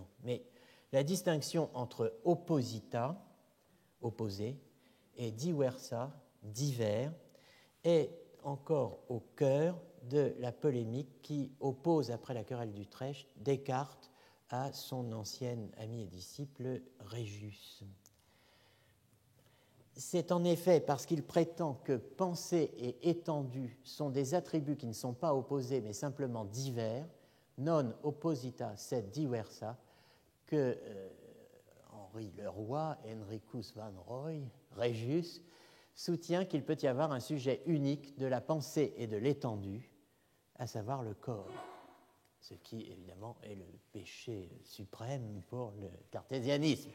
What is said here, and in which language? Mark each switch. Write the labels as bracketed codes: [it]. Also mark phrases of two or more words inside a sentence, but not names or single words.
[fr] Mais la distinction entre opposita, opposé, et diversa, divers, est encore au cœur de la polémique qui oppose, après la querelle d'Utrecht, Descartes à son ancien ami et disciple Régius. C'est en effet parce qu'il prétend que pensée et étendue sont des attributs qui ne sont pas opposés mais simplement divers, [la] non opposita sed diversa, [fr] que Henri Leroy, Henricus van Roy, Régius, soutient qu'il peut y avoir un sujet unique de la pensée et de l'étendue, à savoir le corps, ce qui évidemment est le péché suprême pour le cartésianisme.